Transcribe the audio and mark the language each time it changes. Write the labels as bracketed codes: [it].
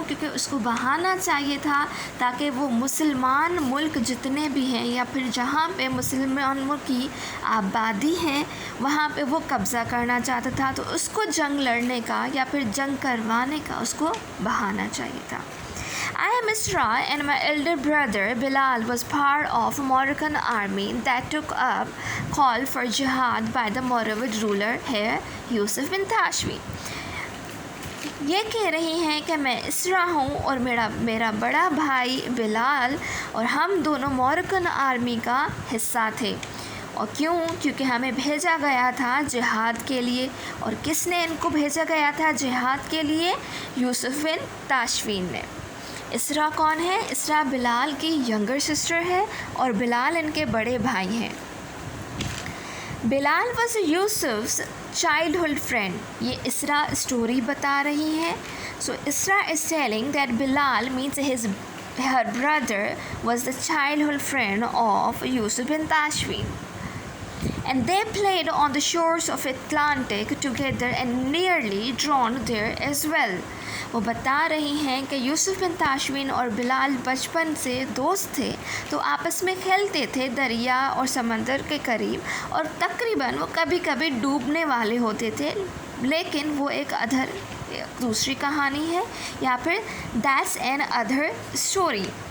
[hi] क्योंकि उसको बहाना चाहिए था ताकि वो मुसलमान मुल्क जितने भी हैं या फिर जहाँ पे मुसलमानों की आबादी है वहाँ पे वो कब्ज़ा करना चाहता था. तो उसको जंग लड़ने का या फिर जंग करवाने का उसको बहाना चाहिए था. [en] I am Isra, and my elder brother Bilal was part of a Moroccan army that took up call for jihad by the Moravid ruler here, Yusuf bin Tashmi. [hi] ये कह रही हैं कि मैं इसरा हूँ और मेरा बड़ा भाई बिलाल और हम दोनों मोरक्कन आर्मी का हिस्सा थे. और क्यों? क्योंकि हमें भेजा गया था जिहाद के लिए. और किसने इनको भेजा गया था जिहाद के लिए? यूसुफ बिन ताशफीन ने. इसरा कौन है? इसरा बिलाल की [en] younger sister [hi] है और बिलाल इनके बड़े भाई हैं. [en] Bilal was Yusuf's childhood friend. [hi] ये इसरा स्टोरी बता रही है. [en] So Isra is telling that Bilal means her brother was the childhood friend of Yusuf bin Tashfin, and they played on the shores of Atlantic together and nearly drowned there as well. [hi] वो बता रही हैं कि यूसुफ बिन ताशवीन और बिलाल बचपन से दोस्त थे, तो आपस में खेलते थे दरिया और समंदर के करीब, और तकरीबन वो कभी कभी डूबने वाले होते थे. लेकिन वो एक दूसरी कहानी है या फिर [en] That's another story.